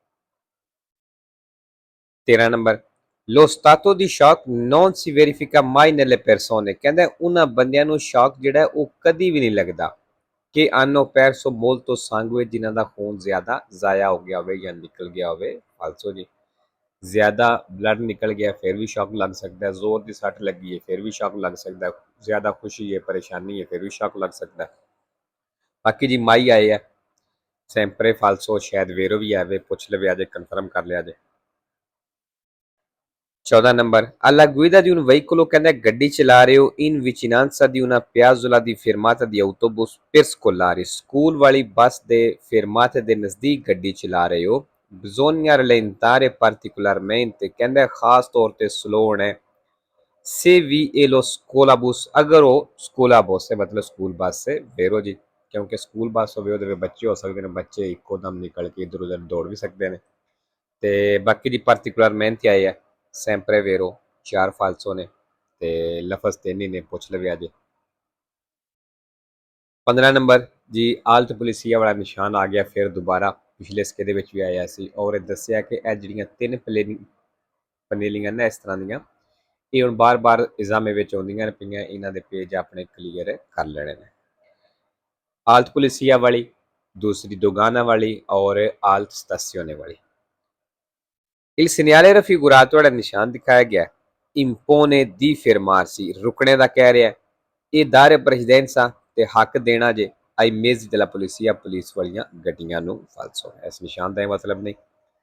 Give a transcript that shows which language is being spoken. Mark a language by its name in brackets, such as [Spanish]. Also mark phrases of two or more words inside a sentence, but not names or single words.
[Punjabi] 13 ਨੰਬਰ, [Italian] lo stato di shock non si verifica mai nelle persone, [Punjabi] ਕਹਿੰਦਾ ਉਹਨਾਂ ਬੰਦਿਆਂ ਨੂੰ ਸ਼ੌਕ ਜਿਹੜਾ ਉਹ ਕਦੀ ਵੀ ਨਹੀਂ ਲੱਗਦਾ ਕਿ [Italian] hanno perso molto sangue, [Punjabi] ਜਿਨ੍ਹਾਂ ਦਾ ਖੂਨ ਜ਼ਿਆਦਾ ਜ਼ਾਇਆ ਹੋ ਗਿਆ ਹੋਵੇ ਜਾਂ ਨਿਕਲ ਗਿਆ ਹੋਵੇ, ਫਾਲਸੋ ਜੀ। ਜ਼ਿਆਦਾ ਬਲੱਡ ਨਿਕਲ ਗਿਆ ਫਿਰ ਵੀ ਸ਼ੌਕ ਲੱਗ ਸਕਦਾ ਹੈ, ਜ਼ੋਰ ਦੀ ਸੱਟ ਲੱਗੀ ਹੈ ਫਿਰ ਵੀ ਸ਼ੌਕ ਲੱਗ ਸਕਦਾ ਹੈ, ਜ਼ਿਆਦਾ ਖੁਸ਼ੀ ਹੈ, ਪਰੇਸ਼ਾਨੀ ਹੈ, ਫਿਰ ਵੀ ਸ਼ੌਕ ਲੱਗ ਸਕਦਾ ਹੈ। ਬਾਕੀ ਜੀ ਮਾਈ ਆਏ ਹੈ [Italian] sempre falso, [Punjabi] ਸ਼ਾਇਦ ਵੇਰੋ ਵੀ ਆਵੇ, ਪੁੱਛ ਲਵੇ ਅਜੇ, ਕਨਫਰਮ ਕਰ ਲਿਆ ਜੇ। 14 ਨੰਬਰ, [Italian] alla guida di un veicolo, [Punjabi] ਕਹਿੰਦਾ ਗੱਡੀ ਚਲਾ ਰਹੇ ਹੋ [Italian] in vicinanza di una piazzola di fermata di autobus per scolari, [Punjabi] ਸਕੂਲ ਵਾਲੀ ਬੱਸ ਦੇ ਫੇਰਮਾਤੇ ਦੇ ਨਜ਼ਦੀਕ ਗੱਡੀ ਚਲਾ ਰਹੇ ਹੋ, [Italian] bisogna rallentare particolarmente, [Punjabi] ਕਹਿੰਦਾ ਖਾਸ ਤੌਰ ਤੇ ਸਲੋ ਹੋਣਾ ਹੈ। [Italian] se vi è lo scolabus, [Punjabi] ਅਗਰ ਉਹ ਸਕੂਲਾ ਬੱਸ ਹੈ, ਮਤਲਬ [English] school bus [Punjabi] ਹੈ, ਵੇਰੋ ਜੀ, ਕਿਉਂਕਿ [English] school bus [Punjabi] ਹੋਵੇ ਉਹਦੇ ਵਿੱਚ ਬੱਚੇ ਹੋ ਸਕਦੇ ਨੇ, ਬੱਚੇ ਇੱਕੋ ਦਮ ਨਿਕਲ ਕੇ ਇੱਧਰ ਉੱਧਰ ਦੌੜ ਵੀ ਸਕਦੇ ਨੇ। ਤੇ ਬਾਕੀ ਦੀ particolarmente ਆਏ ਹੈ [Italian] sempre vero, [Punjabi] 4 ਫਾਲਸੋ ਨੇ ਤੇ ਲਫ਼ਜ਼ 3 ਹੀ ਨੇ, ਪੁੱਛ ਲਵੇ ਅਜੇ। 15 ਨੰਬਰ ਜੀ, ਆਲਟ ਪੁਲਿਸੀਆ ਵਾਲਾ ਨਿਸ਼ਾਨ ਆ ਗਿਆ ਫਿਰ ਦੁਬਾਰਾ, ਪਿਛਲੇ ਸਿੱਕੇ ਦੇ ਵਿੱਚ ਵੀ ਆਇਆ ਸੀ, ਔਰ ਇਹ ਦੱਸਿਆ ਕਿ ਇਹ ਜਿਹੜੀਆਂ 3 ਪਨੇਲੀਆਂ ਨੇ ਇਸ ਤਰ੍ਹਾਂ ਦੀਆਂ, ਇਹ ਹੁਣ ਬਾਰ-ਬਾਰ ਇਜ਼ਾਮੇ ਵਿੱਚ ਆਉਂਦੀਆਂ ਨੇ ਪਈਆਂ, ਇਹਨਾਂ ਦੇ ਪੇਜ ਆਪਣੇ ਕਲੀਅਰ ਕਰ ਲੈਣੇ ਨੇ। ਆਲਟ ਪੁਲਿਸੀਆ ਵਾਲੀ, ਦੂਸਰੀ ਦੋਗਾਨਾ ਵਾਲੀ ਔਰ ਆਲਟ ਸਟਾਸੀਓਨੇ ਵਾਲੀ। [Italian] il segnale raffigurato [Punjabi] ਜਿਹੜਾ ਨਿਸ਼ਾਨ ਦਿਖਾਇਆ ਗਿਆ [Italian] impone di fermarsi, [Punjabi] ਰੁਕਣੇ ਦਾ ਕਹਿ ਰਿਹਾ, ਇਹ [Italian] dare precedenza [Punjabi] ਤੇ ਹੱਕ ਦੇਣਾ ਜੇ [Italian] ai mezzi della polizia, [Punjabi] ਪੁਲਿਸ ਵਾਲੀਆਂ ਗੱਡੀਆਂ ਨੂੰ, ਫਾਲਸੋ। ਇਸ ਨਿਸ਼ਾਨ ਦਾ ਇਹ ਮਤਲਬ ਨਹੀਂ।